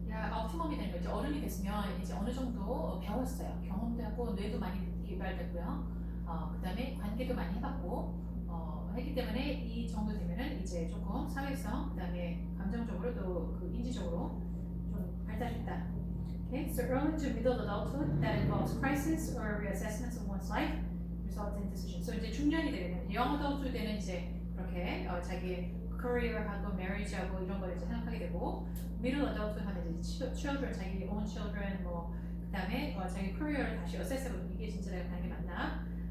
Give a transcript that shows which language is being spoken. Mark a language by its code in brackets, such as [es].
[ko] 야, optimum이 되는 거죠. 어른이 됐으면 이제 어느 정도 배웠어요. 경험도 하고 뇌도 많이 개발됐고요. 그다음에 관계도 많이 해봤고 했기 때문에 이 정도 되면은 이제 조금 사회성, 그다음에 감정적으로 또 그 인지적으로 좀 발달했다. [en] Okay, so early to middle adulthood that involves crisis or reassessments of one's life results in decisions. [ko] So 이제 중년이 되면 young adulthood 때는 이제 그렇게 자기 career하고 marriage하고 이런 걸 이제 생각하게 되고 middle adulthood 하면 이제 children, 자기 own children 뭐 그다음에 자기 career를 다시 assess해보는 이게 진짜 내가 가는 게 맞나?